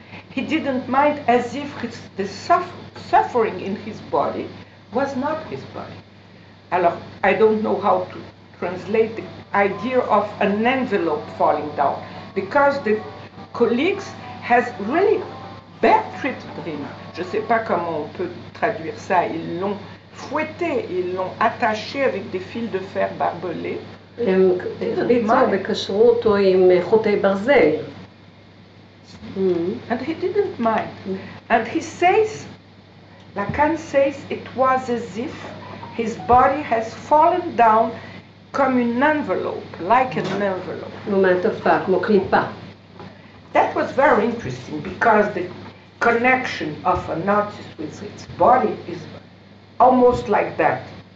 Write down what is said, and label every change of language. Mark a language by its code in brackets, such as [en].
[en] He didn't mind, as if the suffering in his body was not his body. [fr] Alors, [en] I don't know how to translate the idea of an envelope falling down, because the colleagues has really bad treated him. [fr] Je ne sais pas comment on peut traduire ça. Ils l'ont fouetté, ils l'ont attaché avec des fils de fer barbelés. [he] הם הרביצו וקשרו אותו עם חוטי ברזל. [en] And he didn't mind. And he says, Lacan says, it was as if his body has fallen down [fr] comme une envelope, [en] like an envelope. [he] כמו מעטפה, כמו קליפה. [en] That was very interesting because the connection of an artist with its body is almost like that.